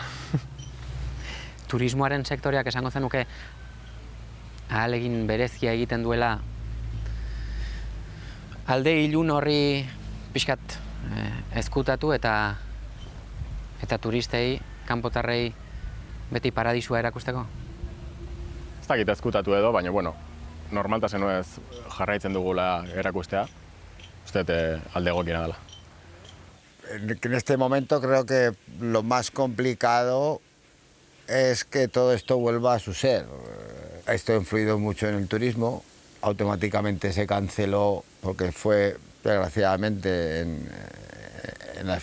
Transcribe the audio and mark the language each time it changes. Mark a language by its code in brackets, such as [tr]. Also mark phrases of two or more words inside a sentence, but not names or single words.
[eu] Turismoaren sektoreak esango zenuke ahalegin berezia egiten duela alde ilun horri pixkat ezkutatu eta turistei, kanpotarrei beti paradisua erakusteko? Ez dakit ezkutatu edo, baina, bueno, normaltasen ez jarraitzen dugula erakustea, uste alde egokiena dela. [es] En este momento creo que lo más complicado es que todo esto vuelva a su ser. Esto ha influido mucho en el turismo, automáticamente se canceló porque fue, desgraciadamente, en las